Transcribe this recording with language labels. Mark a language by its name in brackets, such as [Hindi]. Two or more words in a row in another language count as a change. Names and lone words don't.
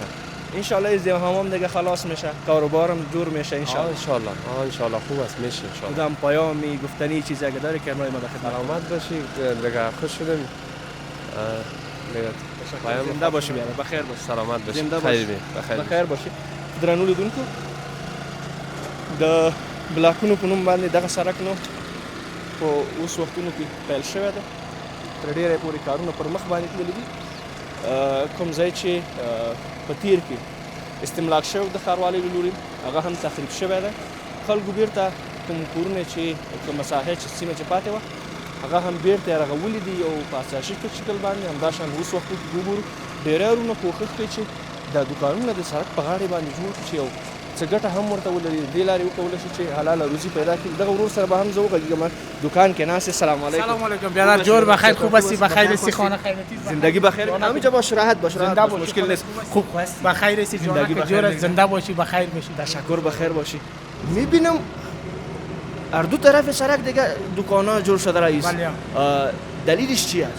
[Arabic] ان شاء الله [Persian] ازدحام دیگه خلاص میشه، کاروبارم جور میشه [Arabic] ان شاء الله. ان شاء الله [Persian] خوب است، میشه [Arabic] ان شاء الله. [Persian] خودم پیامی گفتنی چیزی اگه داری که ما در خدمت. سلامت باشی دیگه، خوش شدیم دیگه. زنده باشی بیاد، بخیر باش، سلامت باشی، بخیر باشی. [Pashto] درنو لیدونکو د بلاکونو په نوم باندې دغه سړک نو په اوس وختونو کې پیل شوی دی. تر ډېره پورې کارونه پر مخ باندې تللي دي. کوم ځای چې په تیر کې استملاک شوی د ښاروالۍ له لوري هغه هم تخریب شوی دی. خلکو بیرته کوم کورونه چې کومه ساحه چې سیمه چې پاتې وه هغه هم بیرته رغولي دي او په اساسي شکل باندې همداشان اوس وخت کې ګورو ډېری ورونه کوښښ کوي چې دا دوکانونه د سړک په غاړې باندې جوړ کړي چې یو څه ګټه هم ورته ولري دې لارې وکولی شي چې حلاله روزي پیدا کړي دغه ورور سره به هم زه وغږېږم دکان کې ناست [Arabic] سلام علیکم سلام علیکم [Persian] برادر جور بخیر خوب هستی بخیر هستی خانه خیرتی زندگی بخیر همینجا باش راحت باش زنده باش مشکل نیست خوب هستی بخیر هستی زندگی جور بخیر جور زنده باشی بخیر باشی تشکر بخیر باشی میبینم هر دو طرف سرک دیگه دکانا جور شده رئیس بله. دلیلش چی است